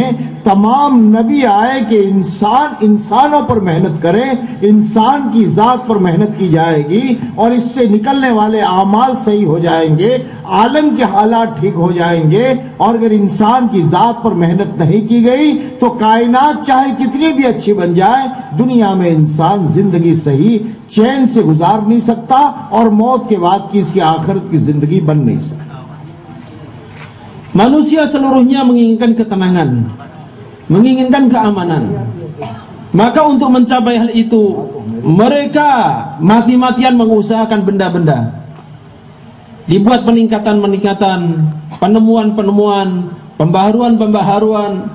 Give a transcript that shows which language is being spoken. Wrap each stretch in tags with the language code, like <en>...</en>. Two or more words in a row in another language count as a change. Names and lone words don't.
<hi>तमाम नबी आए कि इंसानों पर मेहनत करें, इंसान की जात पर मेहनत की जाएगी, और इससे निकलने वाले आमाल सही हो जाएंगे, आलम के हालात ठीक हो जाएंगे। और अगर इंसान की जात पर मेहनत नहीं की गई तो कायनात चाहे कितनी भी अच्छी बन जाए, दुनिया में इंसान जिंदगी सही चैन से गुजार नहीं सकता, और मौत के बाद की इसकी आखिरत की जिंदगी बन नहीं सकती।</hi> <id>Manusia seluruhnya menginginkan ketenangan, menginginkan keamanan. Maka untuk mencapai hal itu, mereka mati-matian mengusahakan benda-benda. Dibuat peningkatan-peningkatan, penemuan-penemuan, pembaharuan-pembaharuan.</id>